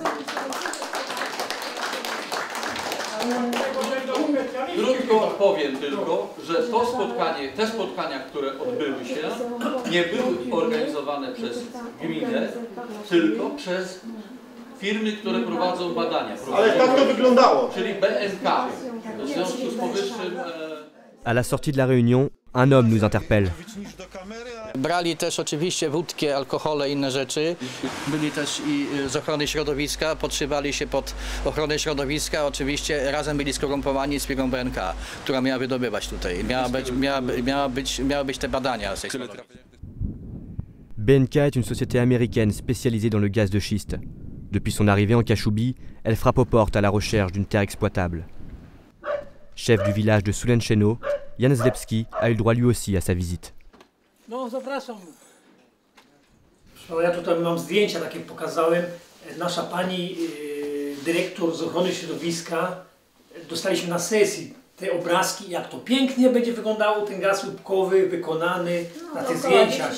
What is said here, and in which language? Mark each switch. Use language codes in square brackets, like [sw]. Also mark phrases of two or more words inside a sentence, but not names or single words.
[pl] Krótko powiem tylko, że te spotkania, które odbyły się, nie były organizowane przez gminę, tylko przez firmy, które prowadzą badania. Ale tak to wyglądało. Czyli BNK. W związku z powyższym... [fr] À la sortie de la réunion, un homme nous interpelle. [pl] Brali też oczywiście wódkę, alkohole i inne rzeczy. Byli też i z ochrony środowiska, podszywali się pod ochronę środowiska. Oczywiście razem byli skorumpowani z firmą BNK, która miała wydobywać tutaj. Miały być te badania. [fr] BNK est une société américaine spécialisée dans le gaz de schiste. Depuis son arrivée en Cachoubie, elle frappe aux portes à la recherche d'une terre exploitable. Chef du village de Sulencheno, Jan Zlepski a eu le droit lui aussi à sa visite. [pl] No, zapraszam. Ja tutaj mam zdjęcia takie pokazałem. Nasza pani dyrektor z ochrony środowiska, dostaliśmy na sesji te obrazki, jak to pięknie będzie wyglądało ten gaz łupkowy wykonany na tych zdjęciach.